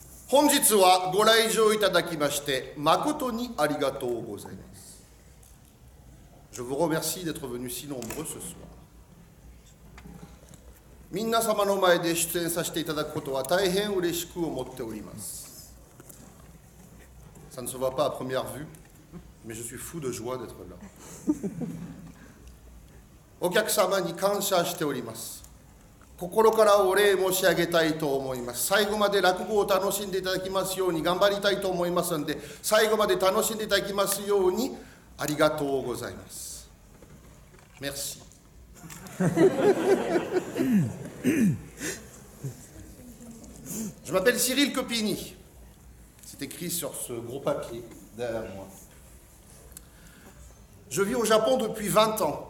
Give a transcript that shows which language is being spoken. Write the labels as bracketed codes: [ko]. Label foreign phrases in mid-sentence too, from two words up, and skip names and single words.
[ja] 本日はご来場いただきまして誠にありがとうございます。 [fr] Je vous remercie d'être venus si nombreux ce soir. [ja] 皆様の前で出演させていただくことは大変嬉しく思っております。 [fr] Ça ne se voit pas à première vue, mais je suis fou de joie d'être là. [ja] お客様に感謝しております。心からお礼申し上げたいと思います。最後まで落語を楽しんでいただきますように頑張りたいと思いますので、最後まで楽しんでいただきますようにありがとうございます。Merci. [fr] Je m'appelle Cyril Copini. C'est écrit sur ce gros papier derrière moi. Je vis au Japon depuis 20 ans.